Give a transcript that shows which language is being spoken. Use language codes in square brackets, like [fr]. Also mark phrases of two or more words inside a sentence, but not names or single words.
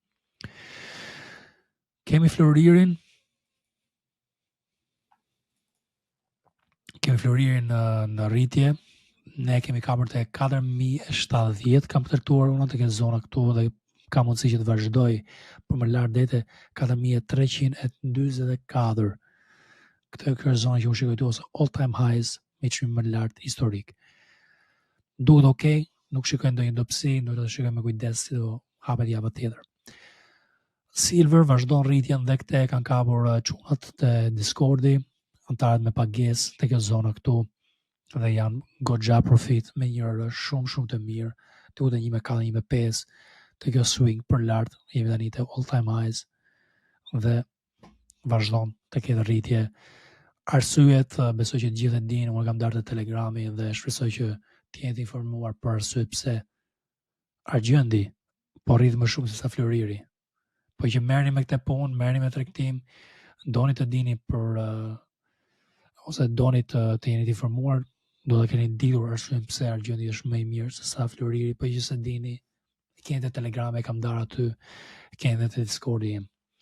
[sq] Kemi floririn në rritje. Ne kemi kapur te 4070, kam tërtuar unë të ke zona këtu dhe ka mundësi që të vazhdoj për më lart deri te 4344. Këtë është zona që unë shikoj këtu ose [en] all time highs [sq] me çmim më lart historik. Duhet okay, nuk shikoj ndonjë dobësi, duhet të shikoj me kujdes si do hapet java tjetër. Silver vazhdon rritjen dhe këte kanë kapur çunat të Discordi, antarët me pagesë te kjo zona këtu dhe janë goxha profit me një orë shumë të mirë, duhet e 1.4-1.5 te kjo swing për lart, jemi tani te [en] all time highs [sq] dhe vazhdon të ketë rritje. Arsyet besoj që të gjithë e dinë, unë kam darë te Telegrami dhe shpresoj që të jeni të informuar për arsyet pse argjendi po rrit më shumë se sa floriri. Po që merrni me këtë punë, merrni me tregtim, doni të dini për ose doni të jeni të informuar, do të keni ditur arsyeën pse argjendi është më i mirë se sa floriri, po që se dini, keni te Telegrami, kam darë aty, keni te Discordi im.